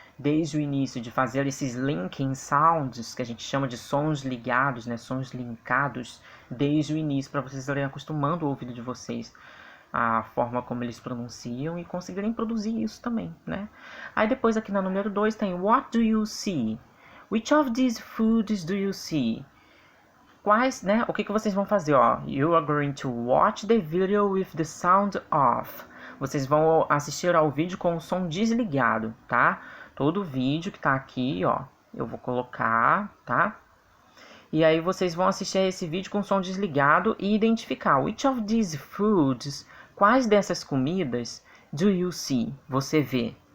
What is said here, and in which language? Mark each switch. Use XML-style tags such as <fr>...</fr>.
<pt>Desde o início, de fazer esses</pt> <en>linking sounds,</en> <pt>que a gente chama de sons ligados, né, sons linkados, desde o início, para vocês irem acostumando o ouvido de vocês a forma como eles pronunciam e conseguirem produzir isso também, né? Aí depois aqui na número 2 tem</pt> <en>What do you see? Which of these foods do you see?</en> <pt>Quais, né? O que vocês vão fazer, ó?</pt> <en>You are going to watch the video with the sound off.</en> <pt>Vocês vão assistir ao vídeo com o som desligado, tá? Todo vídeo que tá aqui, ó, eu vou colocar, tá? E aí vocês vão assistir a esse vídeo com o som desligado e identificar</pt> <en>which of these foods,</en> <pt>quais dessas comidas</pt> <en>do you see?</en> <pt>Você vê.</pt>